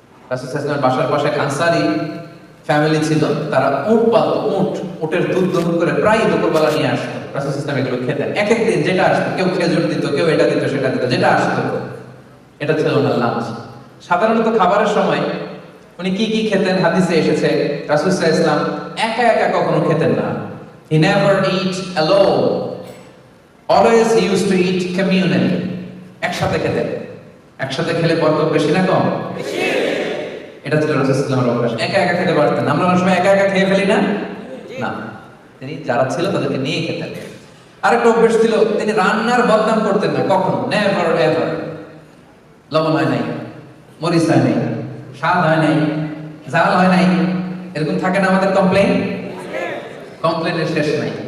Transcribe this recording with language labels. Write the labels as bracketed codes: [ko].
[bn] রাসূল সাল্লাল্লাহু আলাইহি ওয়াসাল্লামের বাসার পাশে আনসারী ফ্যামিলি ছিল, তারা উট পালতো, উটের দুধ দহন করে প্রায় দুপুরবেলা নিয়ে আসতো। রাসূল সাল্লাল্লাহু আলাইহি ওয়াসাল্লাম এগুলো খেতেন। এক এক দিন যেটা আসতো, কেউ খেজুর দিত, কেউ এটা দিত, সেটা দিত, যেটা আসতো। এটা ছিল ওনার লাঞ্চ। সাধারণত খাবারের সময় উনি কি কি খেতেন হাদিসে এসেছে, রাসূল সাল্লাল্লাহু আলাইহি ওয়াসাল্লাম একা একা কখনো খেতেন না। [en] He never eat alone. Always he used to eat communally. [bn] একসাথে খেতেন। একসাথে খেলে বরকত বেশি না কম? বেশি। এটা ছিল রাসূল সাল্লাল্লাহু আলাইহি ওয়াসাল্লামের অভ্যাস। একা একা খেতে পারতেন। আমরা অনেক সময় একা একা খেয়ে ফেলি না? না। তিনি যারা ছিল তাদেরকে নিয়ে খেতেন। আরেকটা অভ্যাস ছিল, তিনি রান্নার বদনাম করতেন না কখনো, [en] Never ever. [bn] লবণ হয় নাই, মরিচ হয় নাই, স্বাদ হয় নাই, ঝাল হয় নাই, এরকম থাকে না আমাদের কমপ্লেইন? কমপ্লেইনের শেষ নাই।